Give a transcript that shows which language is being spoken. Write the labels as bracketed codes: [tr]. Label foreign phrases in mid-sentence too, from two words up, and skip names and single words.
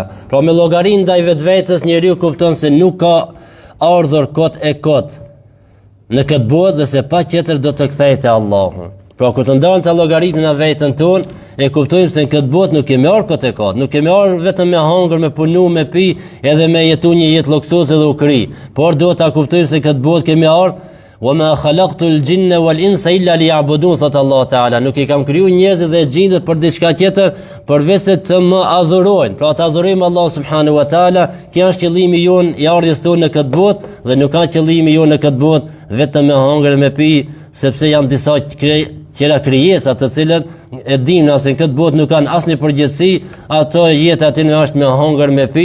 [sq] Pra me llogari ndaj vetvetes njeriu kupton se nuk ka ardhur kot e kot në këtë botë dhe se pa tjetër do të kthehet te Allahu. Pra kur të ndajmë të llogaritmë në veten tonë, e kuptojmë se në këtë botë nuk kemi ardhur kot e kot, nuk kemi ardhur vetëm me hangër, me punu, me pi, edhe me jetu një jetë luksuese dhe ukri, por duhet ta kuptojmë se këtë botë kemi ardhur: [ar] "وما خلقت الجن والإنس إلا ليعبدون", [sq] thot Allah Taala, nuk I kam kriju njerëzit dhe gjindet për diçka tjetër përveç se të më adhurojnë. Pra të adhurojmë Allah [ar] سبحانه وتعالى, [sq] kjo është qëllimi jon I ardhjes tonë në këtë botë, dhe nuk ka qëllimi jon në këtë botë vetëm me hangër me pi, sepse janë disa qera krijesa të cilët e dimë se në këtë botë nuk kanë asnjë përgjegjësi, ato jeta aty është me hangër me pi.